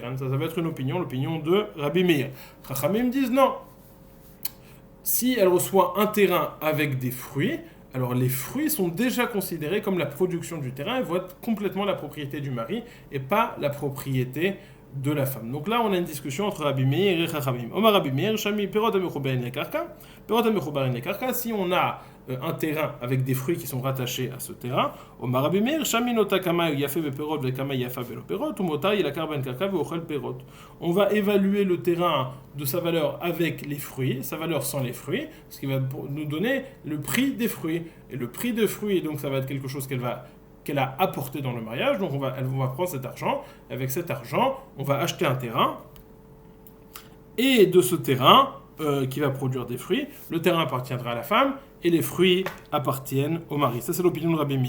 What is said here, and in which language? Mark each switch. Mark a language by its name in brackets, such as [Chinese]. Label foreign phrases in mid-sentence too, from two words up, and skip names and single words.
[French] Ça va être l'opinion de Rabbi Meir. Chachamim disent non. Si elle reçoit un terrain avec des fruits, alors les fruits sont déjà considérés comme la production du terrain et vont être complètement la propriété du mari et pas la propriété de la femme. Donc là, on a une discussion entre Rabbi Meir et Chachamim. [Hebrew] אומר רבי מאיר שמין פירות המחוברין לקרקע. פירות המחוברין לקרקע, [French] si on a un terrain avec des fruits qui sont rattachés à ce terrain, [Hebrew] אומר רבי מאיר, שמין אותה כמה יפה בפירות וכמה יפה בלא פירות והמותר ילקח בו קרקע והוא אוכל פירות. [French] On va évaluer le terrain de sa valeur avec les fruits, sa valeur sans les fruits, ce qui va nous donner le prix des fruits. Et le prix des fruits, donc ça va être quelque chose qu'elle a apporté dans le mariage, donc on va prendre cet argent, avec cet argent, on va acheter un terrain, et de ce terrain, qui va produire des fruits, le terrain appartiendra à la femme, et les fruits appartiennent au mari. Ça c'est l'opinion de Rabbi Meir.